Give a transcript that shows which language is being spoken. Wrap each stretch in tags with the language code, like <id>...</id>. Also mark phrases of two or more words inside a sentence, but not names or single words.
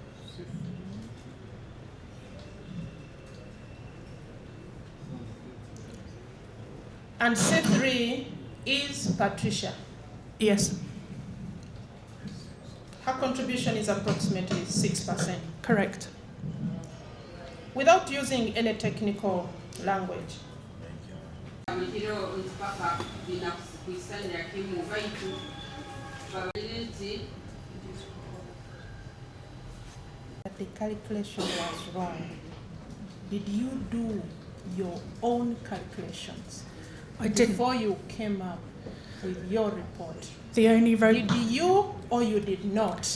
<en>And C3 is Patricia. Yes. Her contribution is approximately 6%. Correct. Without using any technical language, Amahiro mpaka kuisanya kimu baitu babalenti that the calculation was wrong. Did you do your own calculations I didn't. before you came up with your report? The only road. Did you or you did not?</en>